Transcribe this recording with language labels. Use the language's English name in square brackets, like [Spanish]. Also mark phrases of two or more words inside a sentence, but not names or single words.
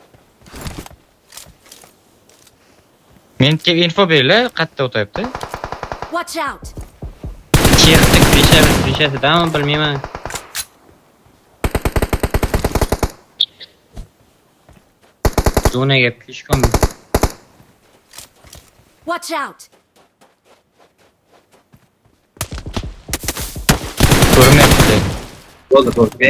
[Uzbek] Menga info beringlar, qayerda o'tyapti? [English] Watch out! [Uzbek] Chiqdik, peshasidanmi bilmayman. Zonaga peshkom. [English] Watch out! [Uzbek] Ko'rinmayapti. Bo'ldi. Men